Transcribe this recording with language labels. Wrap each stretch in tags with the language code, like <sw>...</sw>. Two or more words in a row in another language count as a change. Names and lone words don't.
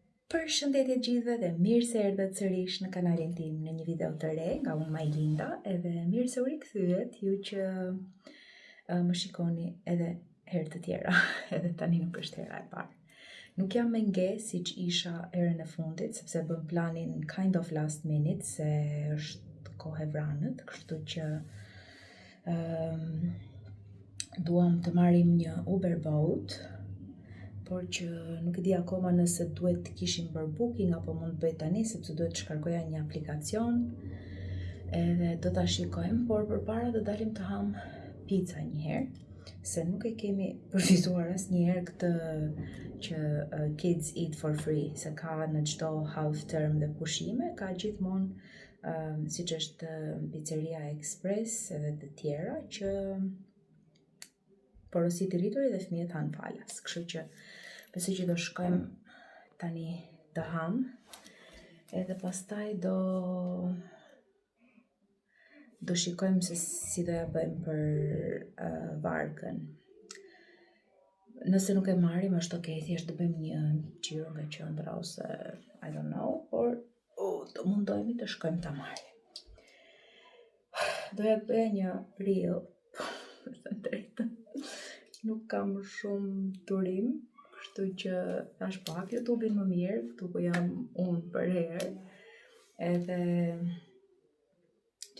<sq>Përshëndetje gjithëve dhe mirë se erdhët sërish në kanalin tim në një video të re nga unë Majlinda, edhe mirë se u rikëthyet ju që më shikoni edhe herë të tjera, edhe tani nuk është hera e parë. Nuk jam me nge si që isha erën e fundit, sepse bëm planin</sq> <en>kind of last minute,</en> <sq>se është kohë e vranët, kështu që duam të marrim një Uber boat, por që nuk e di akoma nëse duhet të kishim bërë booking apo mund të bëj tani, sepse duhet të shkarkoja një aplikacion edhe do ta shikojmë, por përpara do dalim të ham pizza një herë, se nuk e kemi përfizuar asnjëherë këtë që</sq> <en>kids eat for free,</en> <sq>se ka në çdo</sq> <en>half term</en> <sq>dhe pushime, ka gjithmonë siç është Pizzeria Express edhe të tjera që porosit i rrituri dhe fëmijët han falas, kështu që besoj që do shkojmë tani të ham, edhe pastaj do shikojmë se si do ja bëjmë për varkën. Nëse nuk e marrim është okay, thjesht do bëjmë një xhiro nga qendra ose</sq> <en>I don't know,</en> <sq>por do mundohemi të shkojmë ta marrim. Doja të bëja një reel, të drejtën. Nuk kam shumë turim, kështu që tash po hap YouTube-in më mirë, këtu ku jam unë për herë, edhe që</sq>